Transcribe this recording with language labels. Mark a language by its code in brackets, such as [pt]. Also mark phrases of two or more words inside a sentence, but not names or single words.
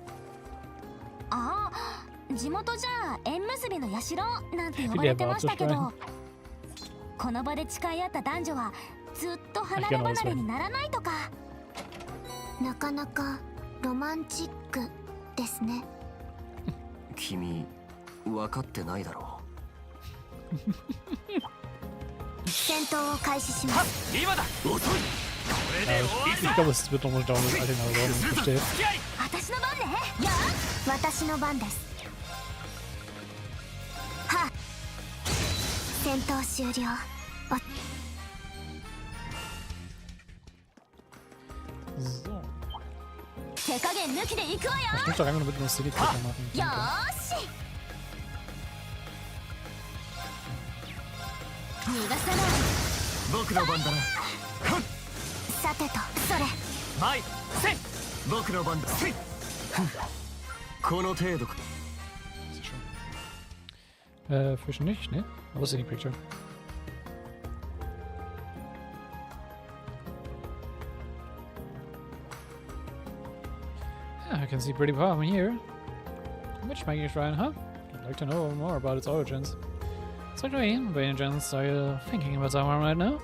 [ja] ああ、地元じゃ縁結びの社なんて呼ばれてましたけど、この場で誓い合った男女はずっと離れ離れにならないとか。なかなかロマンチックですね。君分かってないだろう。戦闘を開始します。今だ。遅い。 [de] Ich glaube, es wird nochmal dauern, bis alle in der Ordnung versteht. [ja] 私の番ね。やあ、私の番です。はあ、戦闘終了。 [de] So. [ja] 手加減抜きで行くわよ。 [de] Ich muss doch einfach nur mit einem CD-Clicker machen. [ja] よーし。逃がさない。僕の番だな。さてと、それ。マイ、せい。僕の番だ。せい。この程度か。 [de] Fischen nicht, ne? Wo ist die Picture? [en] Yeah, I can see pretty far from here. Matchmaking shrine, huh? I'd like to know more about its origins. So, Dwayne, by any chance, are you thinking about someone right now?